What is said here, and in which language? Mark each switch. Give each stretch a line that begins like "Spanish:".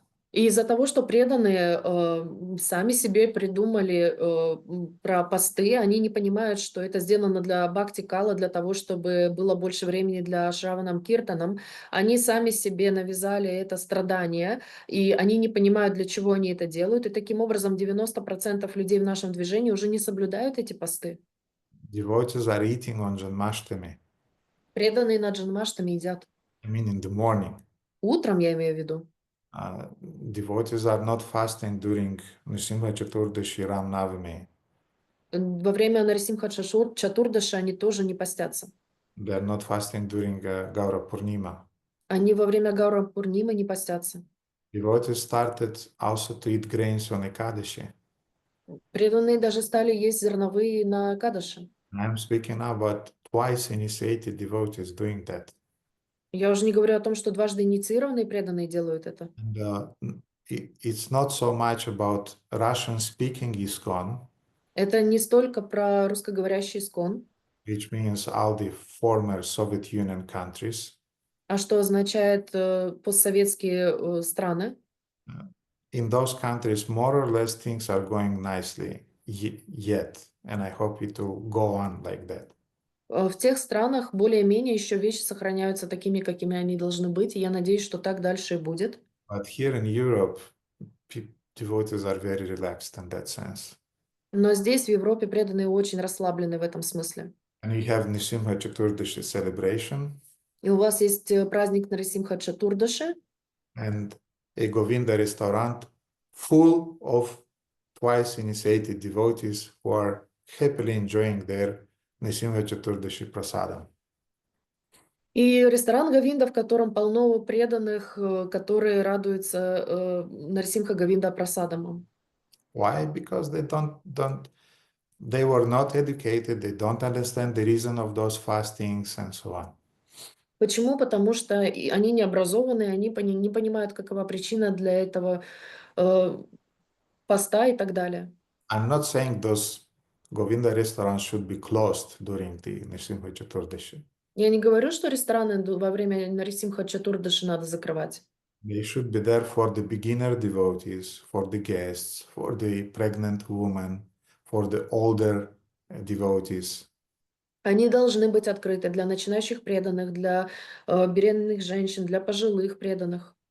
Russian: И из-за того, что преданные сами себе придумали про посты, они не понимают, что это сделано для бхакти кала, для того, чтобы было больше времени для Шраванам Киртанам. Они сами себе навязали это страдание, и они не понимают, для чего они это делают. И таким образом 90% людей в нашем движении уже не соблюдают эти посты.
English: Devotees are eating on Janmashtami,
Russian: Преданные на Джанмаштами едят.
English: I mean in the morning.
Russian: Утром, я имею в виду.
English: Devotees are not fasting during Nrisimha Chaturdashi Ram Navami.
Russian: Во время Нарисимха Чатурдаши они тоже не постятся.
English: They are not fasting during Gaura Purnima.
Russian: Они во время Гаура Пурнимы не постятся.
English: Devotees started also to eat grains on Ekadashi.
Russian: Преданные даже стали есть зерновые на Кадаше.
English: I'm speaking now about twice initiated devotees doing that.
Russian: Я уже не говорю о том, что дважды инициированные преданные делают это.
English: And it's not so much about Russian-speaking ISKCON,
Russian: Это не столько про русскоговорящий ИСКОН,
English: which means all the former Soviet Union countries.
Russian: а что означает постсоветские страны.
English: In those countries, more or less things are going nicely yet, and I hope it will go on like that.
Russian: В тех странах более-менее еще вещи сохраняются такими, какими они должны быть, и я надеюсь, что так дальше и будет.
English: But here in Europe, devotees are very relaxed in that sense.
Russian: Но здесь, в Европе, преданные очень расслаблены в этом смысле.
English: And we have Nrisimha Chaturdashi celebration,
Russian: И у вас есть праздник Нарисимха Чатурдаши,
English: and a Govinda restaurant full of twice initiated devotees who are happily enjoying their Nrisimha Chaturdashi prasadam.
Russian: и ресторан Говинда, в котором полно преданных, которые радуются Нарисимха Говинда прасадамам.
English: Why? Because they were not educated, they don't understand the reason of those fastings and so on.
Russian: Почему? Потому что они не образованы, они не понимают, какова причина для этого поста и так далее.
English: I'm not saying those Govinda restaurants should be closed during the Nrisimha Chaturdashi.
Russian: Я не говорю, что рестораны во время Нарисимха Чатурдаши надо закрывать.
English: They should be there for the beginner devotees, for the guests, for the pregnant women, for the older devotees.
Russian: Они должны быть открыты для начинающих преданных, для беременных женщин, для пожилых преданных.